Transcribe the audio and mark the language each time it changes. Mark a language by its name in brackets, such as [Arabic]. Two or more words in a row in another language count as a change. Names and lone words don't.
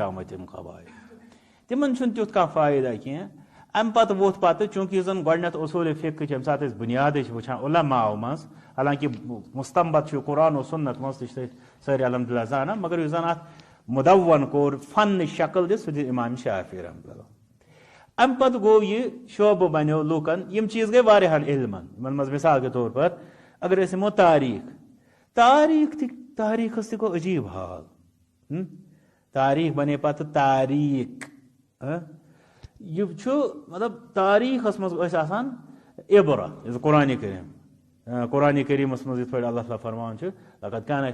[Kashmiri] آمٕتۍ تِم قواعد تِمن چھُنہٕ تیُتھ کانٛہہ فٲیدٕ کینٛہہ امہِ پتہٕ ووٚتھ پتہٕ چوٗنٛکہِ یُس زن گۄڈنیٚتھ اصوٗلِ فقہٕچ ییٚمہِ ساتہٕ أسۍ بُنیادٕے چھِ وٕچھان علماہو منٛز حالانکہِ مستمبت چھُ قرآن و سنت منٛز تہِ چھِ سٲری الحمدللہ زانان مگر یُس زن اتھ مدون کوٚر فنٕچ شکل دِژ سُہ دِژ امام شافعی [Arabic] رحمتہ اللہ [Kashmiri] امہِ پتہٕ گوٚو یہِ شعبہٕ بنیو لوٗکن یِم چیٖز گٔے واریاہن علمن یِمن منٛز [Urdu] مثال کے طور پر [Kashmiri] اگر أسۍ نِمو تاریٖخس تہِ گوٚو عجیٖب حال تاریٖخ بنے پتہٕ تاریٖخ یہِ چھُ مطلب تاریٖخس منٛز ٲسۍ آسان عبرت یُس قرآنِ کریٖمس منٛز یِتھ پٲٹھۍ اللہ تعالیٰ فرماوان چھُ [Arabic] لقد کان